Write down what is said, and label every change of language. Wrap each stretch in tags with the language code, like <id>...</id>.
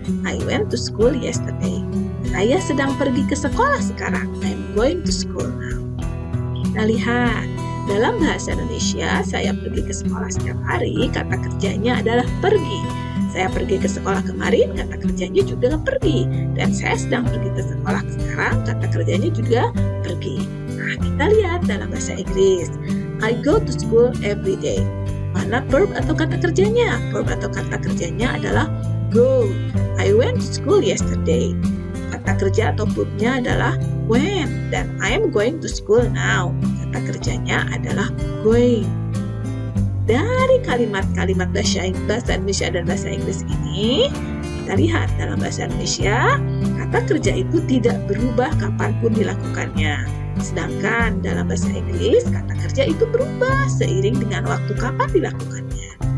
<en>I went to school yesterday.</en> <id>Saya sedang pergi ke sekolah sekarang.</id> <en>I'm going to school now.</en> <id>Kita lihat, dalam bahasa Indonesia, saya pergi ke sekolah setiap hari, kata kerjanya adalah pergi. Saya pergi ke sekolah kemarin, kata kerjanya juga pergi. Dan saya sedang pergi ke sekolah sekarang, kata kerjanya juga pergi. Nah, kita lihat dalam bahasa Inggris.</id> <en>I go to school every day.</en> <id>Mana verb atau kata kerjanya? Verb atau kata kerjanya adalah go.</id> <en>I went to school yesterday.</en> <id>Kata kerja atau verbnya adalah went. Dan</id> <en>I'm going to school now.</en> <id>Kata kerjanya adalah going. Dari kalimat-kalimat bahasa Indonesia dan bahasa Inggris ini, kita lihat dalam bahasa Indonesia, kata kerja itu tidak berubah kapanpun dilakukannya. Sedangkan dalam bahasa Inggris, kata kerja itu berubah seiring dengan waktu kapan dilakukannya.</id>